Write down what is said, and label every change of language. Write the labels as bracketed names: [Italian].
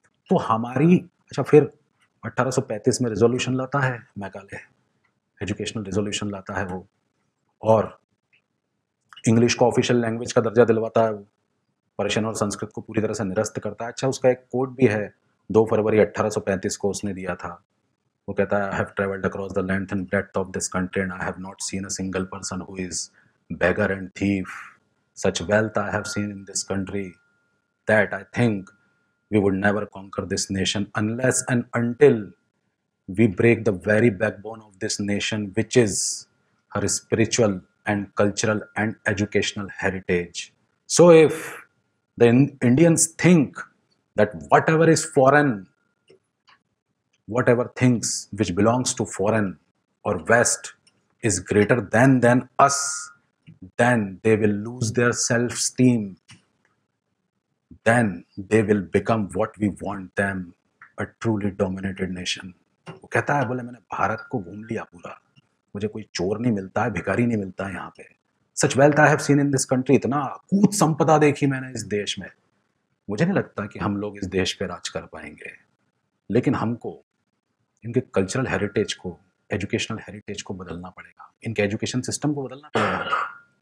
[Hindi] तो हमारी अच्छा, फिर 1835 में रिजोल्यूशन लाता है मैकाले, एजुकेशनल रिजोल्यूशन लाता है वो, और इंग्लिश को ऑफिशियल लैंग्वेज का दर्जा दिलवाता है वो, पर्शियन और संस्कृत को पूरी तरह से निरस्त करता है। अच्छा, उसका एक कोड भी है, 2 फरवरी 1835 को उसने दिया था। वो कहता है, [English] I have travelled across the length and breadth of this country and I have not seen a single person who is beggar and thief. Such wealth I have seen in this country that I think we would never conquer this nation unless and until we break the very backbone of this nation, which is her spiritual and cultural and educational heritage. So if the Indians think that whatever is foreign, whatever things which belongs to foreign or West is greater than us, then they will lose their self-esteem. Then they will become what we want them, a truly dominated nation. [Hindi] वो कहता है, बोले मैंने भारत को घूम लिया पूरा, मुझे कोई चोर नहीं मिलता है, भिखारी नहीं मिलता है यहाँ पे। [English] Such wealth I have seen in this country, [Hindi] इतना अकूत संपदा देखी मैंने इस देश में। मुझे नहीं लगता कि हम लोग इस देश पे राज कर पाएंगे, लेकिन हमको इनके कल्चरल हेरिटेज को, एजुकेशनल हेरिटेज को बदलना पड़ेगा, इनके एजुकेशन सिस्टम को बदलना पड़ेगा।